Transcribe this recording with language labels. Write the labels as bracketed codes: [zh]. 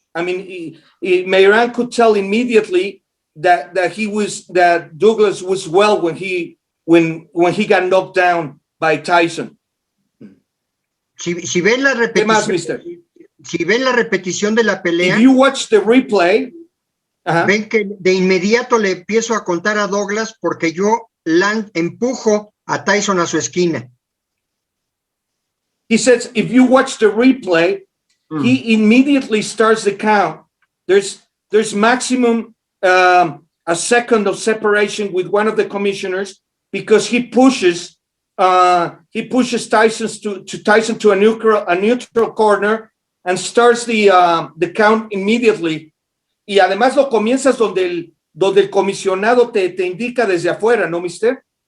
[en] I mean, Meyran could tell immediately that Douglas was well when he got knocked down by Tyson. [es] Si ven la repetición, ¿Qué más, Mister? Si ven la repetición de la pelea, [en] if you watch the replay, [es] ven que de inmediato le empiezo a contar a Douglas porque yo empujo a Tyson a su esquina. [en] He says, if you watch the replay, he immediately starts the count. There's maximum a second of separation with one of the commissioners, because he pushes Tyson to a neutral corner and starts the count immediately. [es] Y además lo comienzas donde el comisionado te indica desde afuera, ¿no, Mister?